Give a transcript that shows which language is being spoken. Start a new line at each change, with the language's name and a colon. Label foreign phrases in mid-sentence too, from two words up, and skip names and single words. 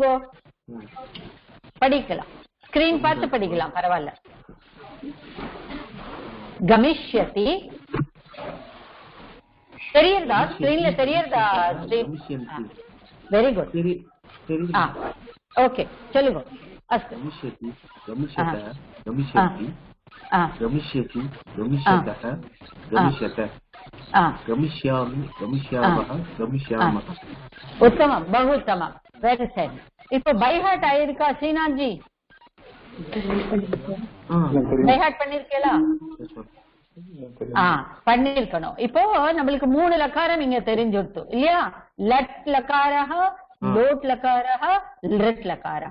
Tamil: படிக்கலாம், ஸ்கிரீன் பார்த்து படிக்கலாம், பரவாயில்ல. கமிஷ்யதி தெரியுதா? ஸ்கிரீன்ல தெரியுதா?
English: very good.
Tamil: ஓகே, சொல்லுங்க.
Sanskrit: अस्तु. गमिष्यति गमिष्यतः गमिष्यति गमिष्यति गमिष्यतः गमिष्यत गमिष्यामि गमिष्यामः गमिष्यामः. उत्तमं, बहु उत्तमं,
English: very sad.
Tamil: இப்போ
English: by heart
Tamil: ஆயிருக்கா ஸ்ரீநாத் ஜி?
English: by heart
Tamil: பண்ணிருக்கீங்களா? பண்ணிருக்கணும். இப்போ நம்மளுக்கு 3 லகாரம் இங்க தெரிஞ்சுடுத்து இல்லையா?
Sanskrit: लट् लकारः, लोट् लकारः, लिट् लकारः.